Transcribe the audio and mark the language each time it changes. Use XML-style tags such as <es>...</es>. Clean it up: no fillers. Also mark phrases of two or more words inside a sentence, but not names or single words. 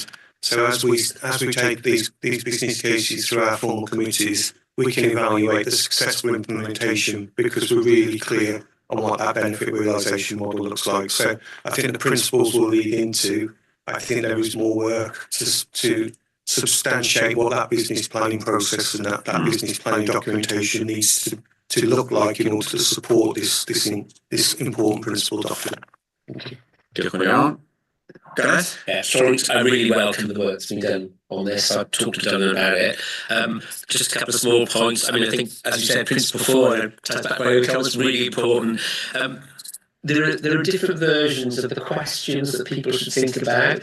<en>So as we take these business cases through our formal committees, we can evaluate the successful implementation because we're really clear on what that benefit realisation model looks like. So I think the principles will lead into, I think there is more work to substantiate what that business planning process and that business planning documentation needs to look like in order to support this important principle document.</en> <cy>Diolch yn iawn. Gareth?</cy> <en>Yeah, so I really welcome the work that's been done on this. I've talked to Donna about it. Just a couple of small points. I mean, I think, as you said, Principle 4, ties back by was really important. There are different versions of the questions that people should think about.</en>